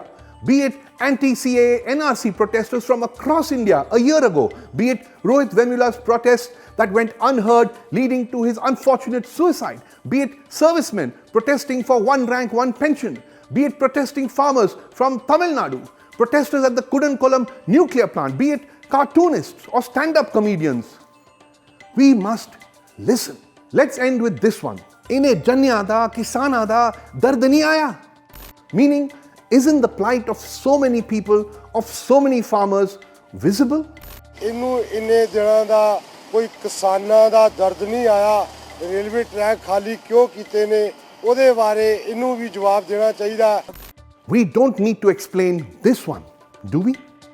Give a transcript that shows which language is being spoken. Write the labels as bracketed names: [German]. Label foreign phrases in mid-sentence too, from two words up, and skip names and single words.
[English] Be it anti-CAA, NRC protesters from across India a year ago, be it Rohit Vemula's protest that went unheard leading to his unfortunate suicide, be it servicemen protesting for one rank, one pension, be it protesting farmers from Tamil Nadu, protesters at the Kudankulam nuclear plant, be it cartoonists or stand-up comedians. We must listen. Let's end with this one. [Punjabi] ਇਹਨੇ ਜਣਿਆਂ ਦਾ, ਕਿਸਾਨਾਂ ਦਾ, ਦਰਦ ਨਹੀਂ ਆਇਆ. [English] Meaning, isn't the plight of so many people, of so many farmers visible? [Punjabi] ਇਹਨੂੰ ਇੰਨੇ ਦਿਨਾਂ ਦਾ ਕੋਈ ਕਿਸਾਨਾਂ ਦਾ ਦਰਦ ਨਹੀਂ ਆਇਆ, [English] railway track [Punjabi] ਖਾਲੀ ਕਿਉਂ ਕੀਤੇ ਨੇ, ਉਹਦੇ ਬਾਰੇ ਇਹਨੂੰ ਵੀ ਜਵਾਬ ਦੇਣਾ ਚਾਹੀਦਾ। [English] We don't need to explain this one, do we?